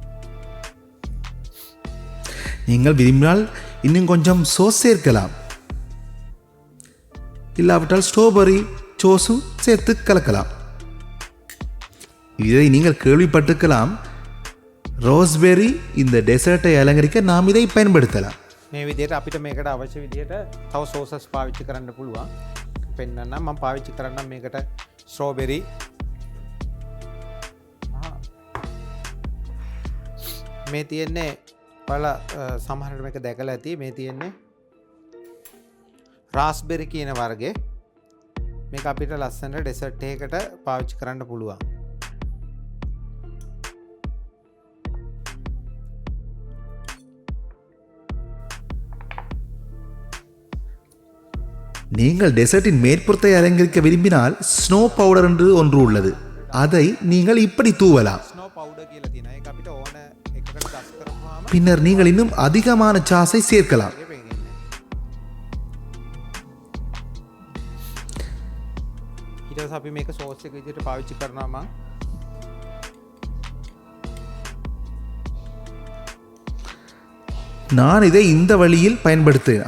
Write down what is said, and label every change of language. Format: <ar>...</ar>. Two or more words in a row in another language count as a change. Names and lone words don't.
<ta>நீங்கள் விரும்பினால் இன்னும் கொஞ்சம் சோஸ் சேர்க்கலாம். இல்லாவிட்டால் ஸ்ட்ராபெரி சோஸும் சேர்த்து கலக்கலாம். இதை நீங்கள் கேள்விப்பட்டிருக்கலாம். ரோஸ்பெரி இந்த டெசர்ட்டை அலங்கரிக்க நாம் இதை பயன்படுத்தலாம்.</ta> <si>මේ විදිහට අපිට මේකට අවශ්‍ය විදිහට තව සෝසස් පාවිච්චි කරන්න පුළුවන්. පෙන්නන්න මම පාවිච්චි කරන්නම් මේකට ස්ට්‍රෝබෙරි. මේ තියෙන්නේ ඔයාලා සමහරට මේක දැකලා ඇති. මේ තියෙන්නේ රාස්බෙරි කියන වර්ගේ. මේක අපිට ලස්සනට ඩෙසර්ට් එකකට පාවිච්චි කරන්න පුළුවන්.</si> <ta>நீங்கள் டெசர்ட்டின் மேற்புறத்தை அலங்கரிக்க விரும்பினால்</ta> <en>snow powder</en> <ta>என்று ஒன்று உள்ளது. அதை நீங்கள் இப்படி தூவலாம்.</ta> <en>snow powder</en> <si>කියලා තියෙනවා. ඒක අපිට ඕන එකකට දස් කරපුවාම</si> <ta>பின்னர் நீங்கள் இன்னும் அதிகமான சாஸை சேர்க்கலாம்.</ta> <si>ඒක පේන්නේ. ඊට පස්සේ අපි මේක සෝස් එක විදිහට පාවිච්චි කරනවා මම.</si> <ta>நான் இதை இந்த வழியில் பயன்படுத்துவேன்.</ta>